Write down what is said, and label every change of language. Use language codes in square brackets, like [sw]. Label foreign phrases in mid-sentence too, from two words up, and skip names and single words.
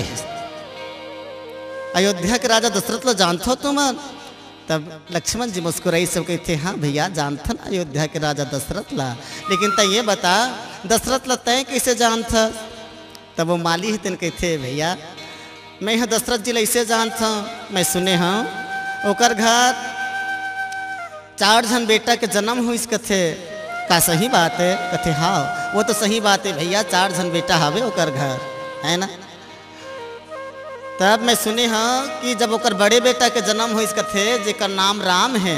[hne] अयोध्या के राजा दशरथ ला जानते हो तुम। तब लक्ष्मण जी मुस्कुराई सब कहते हाँ भैया जानता ना अयोध्या के राजा दशरथ ला। लेकिन तय ये बता दशरथ ला तय कैसे जानता। तब वो माली है तेन कहते भैया मैं यहाँ दशरथ जी ऐसे जानता हूँ। मैं सुने हाँ ओकर घर 4 जन बेटा के जन्म हुई कथे का सही बात है। कथे हाँ वो तो सही बात है भैया 4 जन बेटा हवे ओकर घर है ना। तब मैं सुने हाँ कि जब ओकर बड़े बेटा के जन्म हुई कथे जेकर नाम राम है।